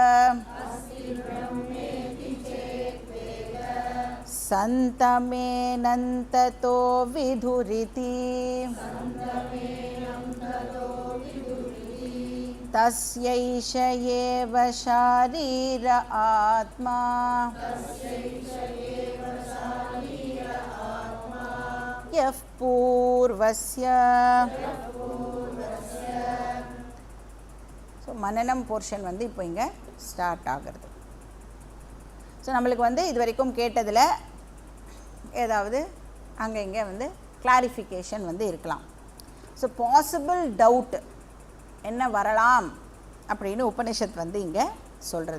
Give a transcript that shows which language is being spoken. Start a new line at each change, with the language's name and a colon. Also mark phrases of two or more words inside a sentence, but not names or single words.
Sanskrit: सन्तमेनन्ततो विधुरिति तस्यैष एव शारीर आत्मा यः पूर्वस्य.
Tamil: ஸோ மனனம் போர்ஷன் வந்து இப்போ இங்கே ஸ்டார்ட் ஆகிறது. ஸோ நம்மளுக்கு வந்து இது வரைக்கும் கேட்டதில் ஏதாவது அங்கே இங்கே வந்து கிளாரிஃபிகேஷன் வந்து இருக்கலாம். ஸோ
English: possible doubt
Tamil: என்ன வரலாம் அப்படின்னு உபனிஷத் வந்து இங்கே சொல்கிறது.